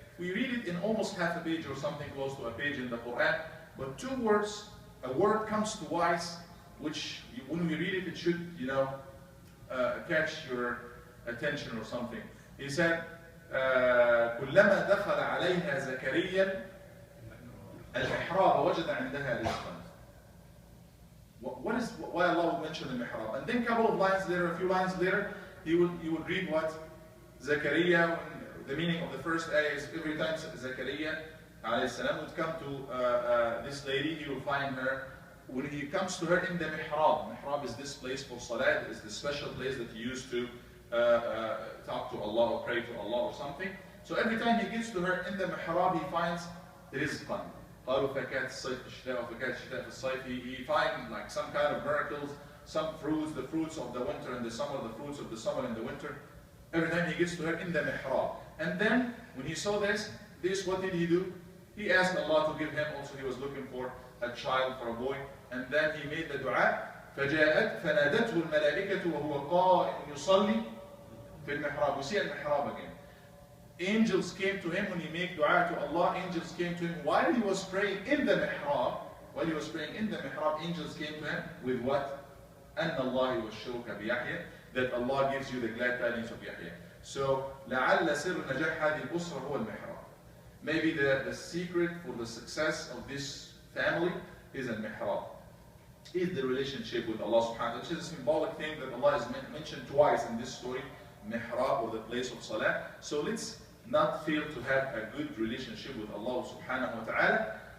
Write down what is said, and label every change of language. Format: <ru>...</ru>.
<en>We read it in almost half a page or something close to a page in the Quran, but two words, a word comes twice, which when we read it, it should catch your attention or something. He said,</en> <ar>كلما دخل عليها زكريا المحراب وجد عندها رزقا.</ar> <en>Why Allah would mention the mihrab? And then a couple of lines later, a few lines later, he would read what? Zakaria, the meaning of the first ayah is every time Zakaria alayhi salam would come to this lady, he will find her. When he comes to her in the mihrab, mihrab is this place for salat, is the special place that he used to talk to Allah or pray to Allah or something. So every time he gets to her in the mihrab, he finds rizqan.</en> <ar>قالوا فكانت الصيف في الشتاء وفكانت الشتاء في الصيف.</ar> <en>He finds like some kind of miracles, some fruits, the fruits of the winter and the summer, the fruits of the summer and the winter. Every time he gets to her in the mihrab. And then when he saw this, what did he do? He asked Allah to give him, also he was looking for a child, for a boy. And then he made the dua.</en> <ar>فجاءت فنادته الملائكة وهو قائم يصلي في المحراب.</ar> <en>We see المحراب again. Angels came to him when he made dua to Allah. Angels came to him while he was praying in the mihrab. While he was praying in the mihrab, angels came to him with what?</en> <ar>أن الله يبشرك بيحيى,</ar> <en>that Allah gives you the glad tidings of Yahya.</en> <ar>So لعل سر نجاح هذه الأسرة هو المحراب.</ar> <en>Maybe the secret for the success of this family is al-mihrab. Is the relationship with Allah subhanahu wa ta'ala, which is a symbolic thing that Allah has mentioned twice in this story, mihrab, or the place of salah. So let's not fail to have a good relationship with Allah subhanahu wa ta'ala.</en>